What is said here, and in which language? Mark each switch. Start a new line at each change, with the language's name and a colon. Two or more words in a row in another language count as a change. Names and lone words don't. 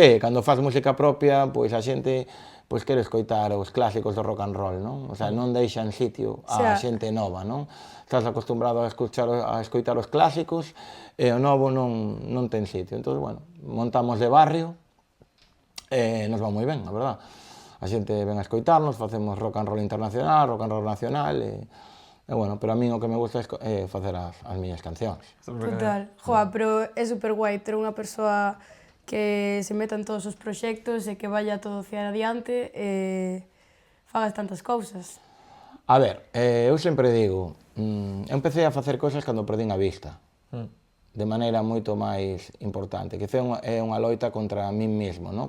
Galician: Sí, cando faz música propia, pois a xente quere escoitar os clásicos do
English: rock and roll,
Galician: non?
Spanish: O sea,
Galician: non deixan sitio a xente nova, non? Estás acostumbrado a escoitar os clásicos e o novo non ten sitio. Entón, bueno, montamos de barrio e nos va moi ben, a verdad. A xente ven a escoitarnos, facemos
English: rock and roll
Galician: internacional,
English: rock and roll
Galician: nacional e bueno, pero a min o que me gusta é facer as miñas cancións. Total. Joa, pero é super guai ter unha persoa que se meta en todos os proxectos e
Spanish: que vaya todo hacia
Galician: adiante e fagas tantas cousas. A ver, eu sempre digo, empecé a facer cousas cando perdín a vista, de maneira moito máis importante, que é unha loita contra min mesmo, non?